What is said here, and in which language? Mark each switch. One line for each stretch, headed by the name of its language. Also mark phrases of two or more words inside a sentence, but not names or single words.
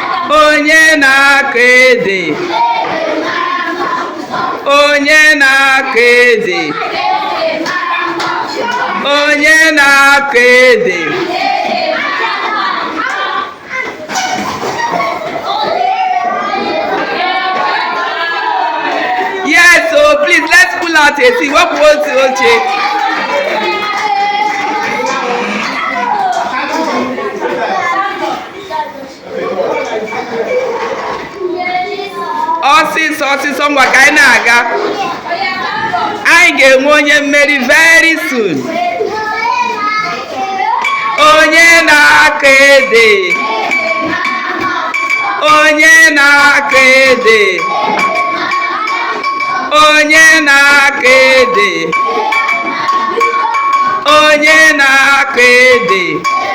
Igbo: onye na-akọ ede, onye na-akọ ede, onye na-akọ ede.
English: Yes, so please let's pull out a seat. What was the oche?
Igbo: Ọsịsọ ngwa ka anyị na-aga. Anyị ga-enwe onye mmeri
English: very soon.
Igbo: Onye na-akọ ede, onye na-akọ ede, onye na-akọ ede, onye na-akọ ede.